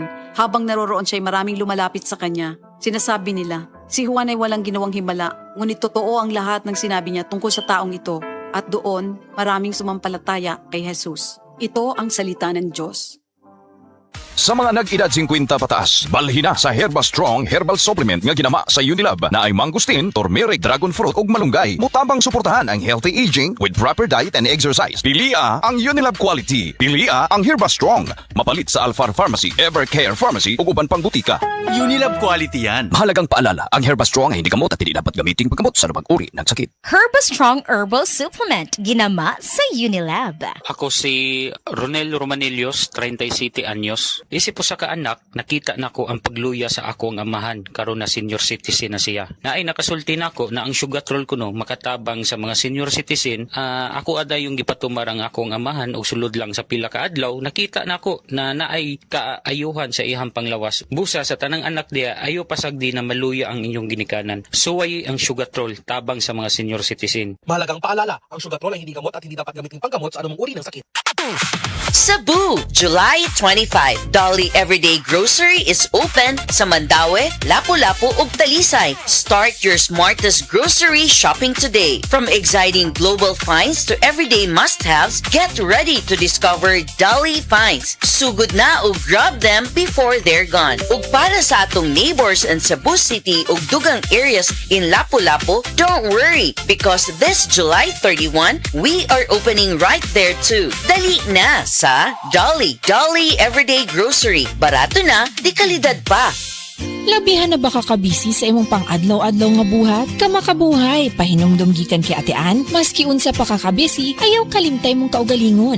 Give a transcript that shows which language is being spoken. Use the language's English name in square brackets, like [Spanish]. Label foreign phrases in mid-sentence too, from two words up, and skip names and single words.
[Filipino] Habang naroroon siya'y maraming lumalapit sa kanya. Sinasabi nila, si Juan ay walang ginawang himala, ngunit totoo ang lahat ng sinabi niya tungkol sa taong ito. At doon, maraming sumampalataya kay Jesus. Ito ang salita ng Diyos. [Cebuano] Sa mga nag-edad 50 pataas, balhin na sa Herba Strong Herbal Supplement nga ginama sa Unilab na ay mangustin, turmeric, [English] dragon fruit [Cebuano] ug malunggay. Mutabang suportahan ang [English] healthy aging with proper diet and exercise. [Cebuano] Pilia ang Unilab quality. Pilia ang Herba Strong. Mapalit sa Alfar Pharmacy, Evercare Pharmacy ug uban pang butika. Unilab quality yan. [Filipino] Mahalagang paalala, ang Herba Strong ay hindi gamot at hindi dapat gamiting paggamot sa anumang uri ng sakit. [Cebuano] Herba Strong Herbal Supplement, ginama sa Unilab. Ako si Ronel Romanelios, 37 anyos. Isip po sa kaanak, nakita na ko ang pagluya sa akong amahan karon na [English] senior citizen [Cebuano] na siya. Naay nakasulti na ko na ang sugatrol ko no makatabang sa mga [English] senior citizen. [Cebuano] Ako aday yung gipatumar ang akong amahan o sulod lang sa pila ka adlaw. Nakita na ko na naay kaayuhan sa ihang panglawas. Busa sa tanang anak diya, ayo pasagdi na maluya ang inyong ginikanan. Suway ang sugatrol tabang sa mga [English] senior citizen. [Filipino] Mahalagang paalala, ang sugatrol ay hindi gamot at hindi dapat gamitin panggamot sa anumang uri ng sakit. [English] Cebu, July 25. Dolly Everyday Grocery is open [Cebuano] sa Mandaue, Lapu-Lapu ug Talisay. [English] Start your smartest grocery shopping today. From exciting global finds to everyday must-haves, get ready to discover Dolly Finds. [Cebuano] Sugod na ug [English] grab them before they're gone. [Cebuano] Ug para sa atong [English] neighbors in [Cebuano] Cebu City ug dugang [English] areas in [Cebuano] Lapu-Lapu, [English] don't worry because this July 31, we are opening right there too. [Cebuano] Dali na sa Dolly Everyday Grocery. Barato na, di kalidad pa. Labihan na ba kakabisi sa imong pang-adlaw-adlaw nga buhat? Kamakabuhay, pahinumdum gikan kay Ate Ann, maski unsa pa kakabisi, ayaw kalimtay mong kaugalingon.